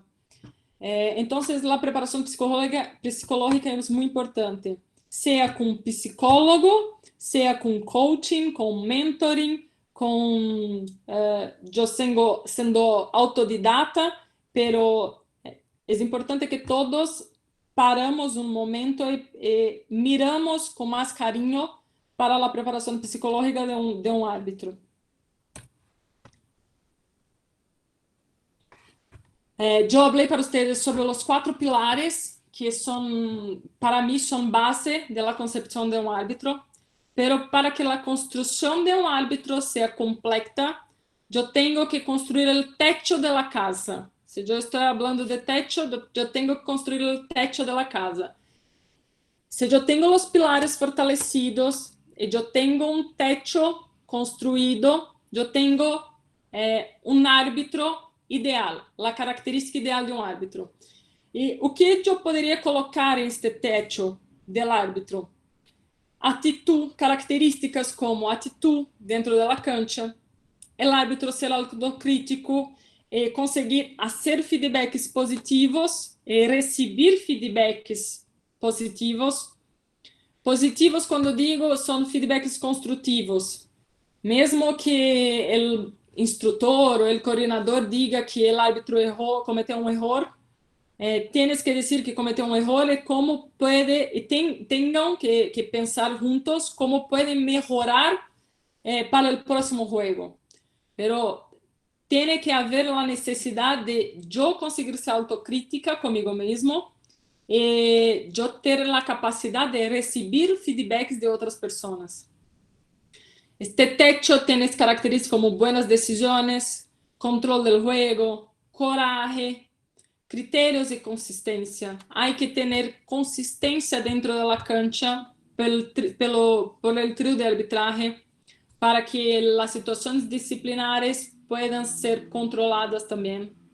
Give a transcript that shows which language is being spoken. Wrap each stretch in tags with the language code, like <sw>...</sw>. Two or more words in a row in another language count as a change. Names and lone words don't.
<pt>Então, a preparação psicológica é muito importante, seja com psicólogo, seja com coaching, com mentoring, eu sendo autodidata, pero é importante que todos paramos um momento e miramos com mais carinho</pt> <es>para la preparación psicológica de un árbitro. Yo hablé para ustedes sobre los 4 pilares que son, para mí, son base de la concepción de un árbitro, pero para que la construcción de un árbitro sea completa, yo tengo que construir el techo de la casa. Si yo estoy hablando de techo, yo tengo que construir el techo de la casa. Si yo tengo los pilares fortalecidos y yo tengo un techo construido, yo tengo un árbitro ideal, la característica ideal de um árbitro.</es> <pt>E o que eu poderia colocar em este</pt> <es>techo del árbitro?</es> <pt>Atitude, características como atitude dentro da cancha, o árbitro ser autocrítico, conseguir fazer feedbacks positivos e receber feedbacks positivos. Positivos, quando digo, são feedbacks construtivos. Mesmo que o instrutor ou o coordenador diga que o árbitro errou, cometeu um erro, tienes que dizer que cometeu um erro e como pode, e tenham que pensar juntos como podem melhorar para o próximo jogo.</pt> <es>Pero tiene que</es> <pt>haver a necessidade de eu conseguir ser autocrítica comigo mesmo e eu ter a capacidade de receber feedbacks de outras pessoas.</pt> <es>Este techo tiene características como buenas decisiones, control del juego, coraje, criterios y consistencia. Hay que tener consistencia dentro de la cancha por el trío de arbitraje para que las situaciones disciplinares puedan ser controladas también.</es>